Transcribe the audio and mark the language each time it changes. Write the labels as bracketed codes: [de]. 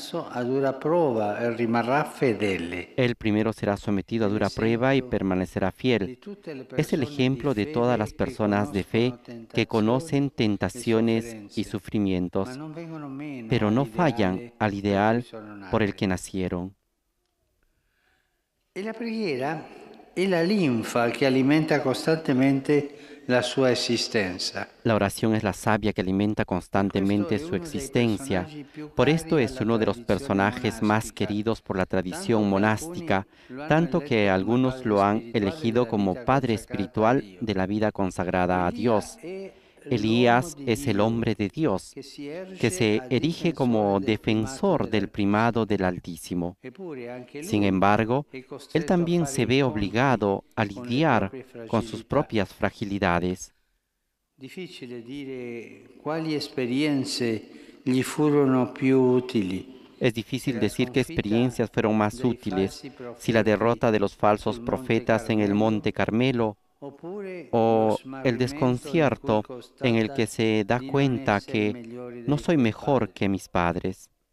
[es] Él primero será sometido a dura prueba y permanecerá fiel. Es el ejemplo de todas las personas de fe que conocen tentaciones y sufrimientos, pero no fallan al ideal por el que nacieron. [it] La preghiera è la linfa che alimenta costantemente la sua existencia. [es] La oración es la savia que alimenta constantemente su existencia. Por esto es uno de los personajes más queridos por la tradición monástica, tanto que algunos lo han elegido como padre espiritual de la vida consagrada a Dios. Elías es el hombre de Dios, que se erige como defensor del primado del Altísimo. Sin embargo, él también se ve obligado a lidiar con sus propias fragilidades. [it] Difficile dire quali esperienze gli furono più utili. [es] Es difícil decir qué experiencias fueron más útiles, si la derrota de los falsos profetas en el Monte Carmelo o el desconcierto en el que se da cuenta que no soy mejor que mis padres.